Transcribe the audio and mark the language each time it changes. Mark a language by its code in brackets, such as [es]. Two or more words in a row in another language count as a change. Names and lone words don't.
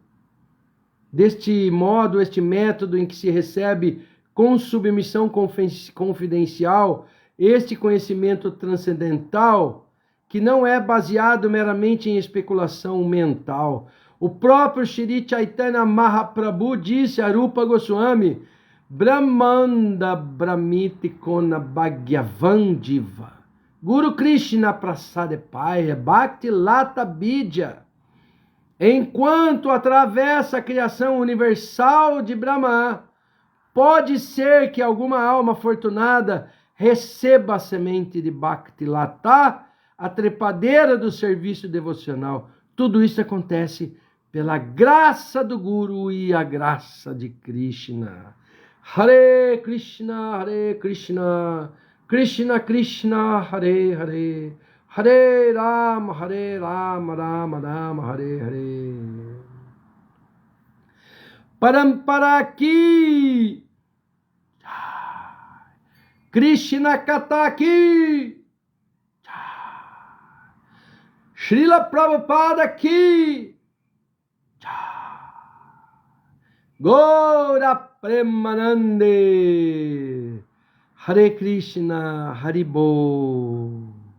[pt] Deste modo, este método em que se recebe com submissão confidencial este conhecimento transcendental, que não é baseado meramente em especulação mental. O próprio Shri Chaitanya Mahaprabhu disse a Rupa Goswami, [bn] ব্রহ্মাণ্ড ভ্রমিতে কোন ভাগ্যবান জীব গুরু কৃষ্ণ প্রসাদে পায় ভক্তি লতা বীজ. [pt] Enquanto atravessa a criação universal de Brahma, pode ser que alguma alma afortunada receba a semente de Bhakti Lata, a trepadeira do serviço devocional. Tudo isso acontece pela graça do Guru e a graça de Krishna. [sa] हरे कृष्ण, कृष्ण कृष्ण, हरे हरे, हरे राम, राम राम, हरे हरे. [pt] Parampara aqui, Krishna Kata aqui, Srila Prabhupada aqui, [bn] গৌর প্রেমানন্দে, হরে কৃষ্ণ, হরিবোল.